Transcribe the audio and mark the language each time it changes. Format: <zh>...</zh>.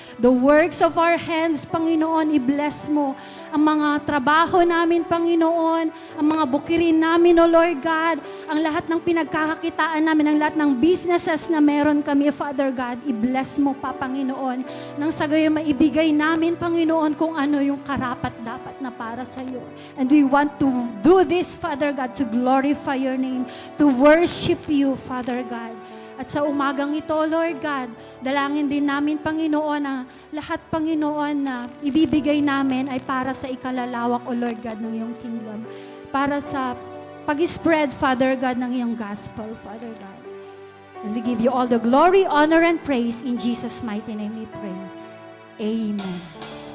<en>The works of our hands,</en> <tl>Panginoon, i-bless mo ang mga trabaho namin, Panginoon, ang mga bukirin namin, O Lord God, ang lahat ng pinagkakakitaan namin, ang lahat ng businesses na meron kami, Father God, i-bless mo pa, Panginoon, nang sa gayon maibigay namin, Panginoon, kung ano yung karapat-dapat na para sa iyo.</tl> <en>And we want to do this, Father God, to glorify your name, to worship you, Father God.</en> <tl>At sa umagang ito, Lord God, dalangin din namin, Panginoon, na lahat, Panginoon, na ibibigay namin ay para sa ikalalawak, O Lord God, ng iyong kingdom. Para sa pag-spread, Father God, ng iyong gospel, Father God.</tl> <en>And we give you all the glory, honor, and praise. In Jesus' mighty name we pray. Amen.</en>